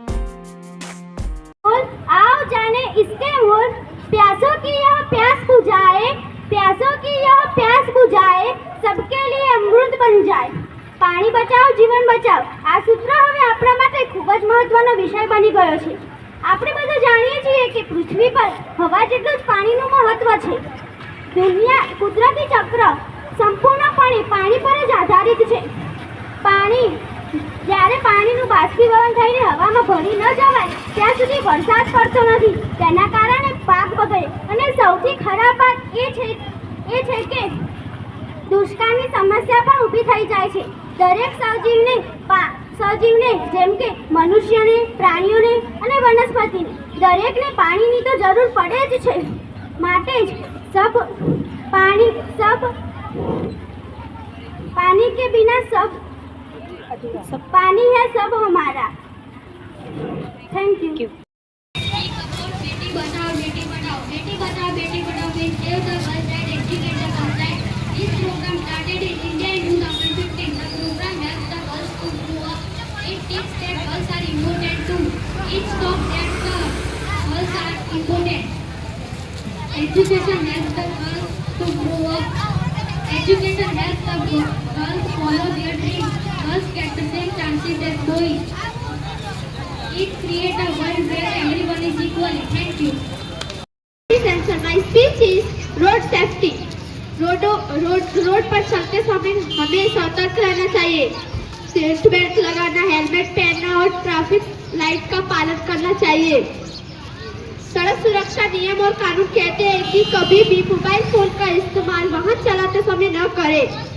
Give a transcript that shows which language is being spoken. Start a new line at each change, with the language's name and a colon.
Hindi: आओ जाने इसके मोल, प्यासों की यह प्यास बुझाए, प्यासों की यह प्यास बुझाए, सबके लिए अमृत बन जाए। पानी बचाओ जीवन बचाओ,
Gujarati: આ સૂત્ર હવે આપણા માટે ખૂબ જ મહત્વનો વિષય બની ગયો છે। આપણે બધા જાણીએ છીએ કે પૃથ્વી પર હવા જેટલું જ પાણીનું મહત્વ છે। દુનિયા કુદરતી ચક્ર સંપૂર્ણપણે પાણી પર જ આધારિત છે। જ્યારે પાણીનું બાષ્પીભવન થઈને હવામાં ભળી ન જવાય ત્યાં સુધી વરસાદ પડતો નથી। તેના કારણે પાક બગડે અને સૌથી ખરાબ વાત એ છે કે દુષ્કાળની સમસ્યા પણ ઊભી થઈ જાય છે। દરેક સજીવને જેમ કે મનુષ્યને, પ્રાણીઓને અને વનસ્પતિને દરેકને પાણીની તો જરૂર પડે જ છે। માટે જ પાણી કે
Hindi: बिना सब पानी है सब हमारा।
English: Thank you.
Hindi: Beti Bachao Beti Padhao, Beti Bachao Beti Padhao,
English: we save the girls and educate the girls right. This program started in India in 2015. The program helps the girls to grow up. It teaches that girls are important too. It shows that the girls are important. Education helps the girls to grow up. Education helps the girls follow their dreams. Girls get the same chances as boys. It creates a world where everyone is equal. Thank you. My speech is road safety.
Hindi: Road पर चलते समय हमें सतर्क रहना चाहिए। Seat belt लगाना, helmet पहनना और ट्रैफिक लाइट का पालन करना चाहिए। सड़क सुरक्षा नियम और कानून कहते हैं कि कभी भी मोबाइल फोन का इस्तेमाल वाहन चलाते समय न करें।